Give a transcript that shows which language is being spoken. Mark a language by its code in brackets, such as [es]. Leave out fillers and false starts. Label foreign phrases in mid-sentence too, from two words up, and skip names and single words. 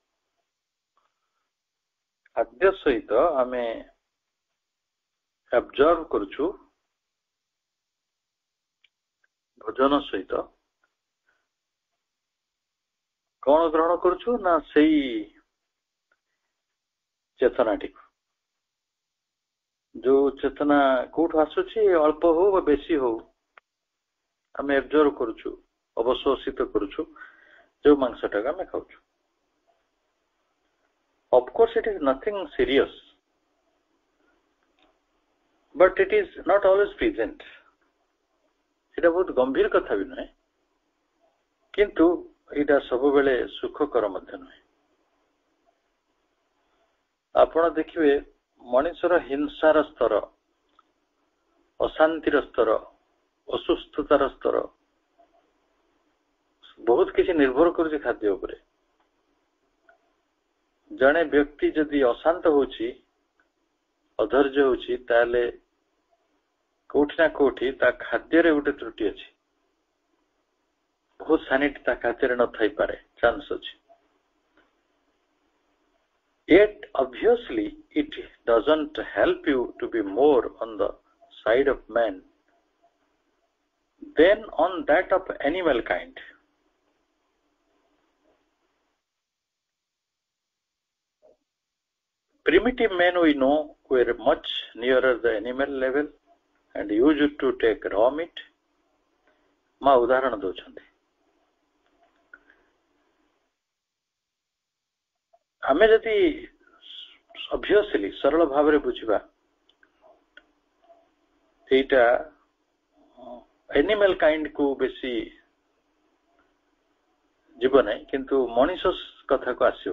[or] ଖାଦ୍ୟ ସହିତ ଆମେ ଅବଜର୍ଭ କରୁଛୁ, ଭୋଜନ ସହିତ କଣ ଗ୍ରହଣ କରୁଛୁ ନା ସେଇ ଚେତନାଟିକୁ। ଯୋଉ ଚେତନା କୋଉଠୁ ଆସୁଛି, ଅଳ୍ପ ହଉ ବା ବେଶୀ ହଉ, ଆମେ ଅବଜର୍ଭ କରୁଛୁ, ଅବଶୋଷିତ କରୁଛୁ ଯୋଉ ମାଂସଟାକୁ ଆମେ ଖାଉଛୁ। [en] Of course it is nothing serious, but it is not always present. [or] এটা ବହୁତ ଗମ୍ଭୀର କଥା ବି ନୁହେଁ, କିନ୍ତୁ ଏଇଟା ସବୁବେଳେ ସୁଖକର ମଧ୍ୟ ନୁହେଁ। ଆପଣ ଦେଖିବେ ମଣିଷର ହିଂସାର ସ୍ତର, ଅଶାନ୍ତିର ସ୍ତର, ଅସୁସ୍ଥତାର ସ୍ତର ବହୁତ କିଛି ନିର୍ଭର କରୁଛି ଖାଦ୍ୟ ଉପରେ। ଜଣେ ବ୍ୟକ୍ତି ଯଦି ଅଶାନ୍ତ ହଉଛି, ଅଧୈର୍ଯ୍ୟ ହଉଛି, ତାହେଲେ କୋଉଠି ନା କୋଉଠି ତା ଖାଦ୍ୟରେ ଗୋଟେ ତ୍ରୁଟି ଅଛି, ବହୁତ ସାନିଟି ତା ଖାଦ୍ୟରେ ନଥାଇପାରେ, ଚାନ୍ସ ଅଛି। [en] Yet obviously it doesn't help you to be more on the side of man than on that of animal kind. Primitive men we know were much nearer the animal level and used to take raw meat. [or] ମା ଉଦାହରଣ ଦଉଛନ୍ତି। ଆମେ ଯଦି ଅବଭିୟସଲି ସରଳ ଭାବରେ ବୁଝିବା, ଏଇଟା [en] animal kind [or] କୁ ବେଶୀ ଯିବ ନାହିଁ, କିନ୍ତୁ ମଣିଷ କଥାକୁ ଆସିବ।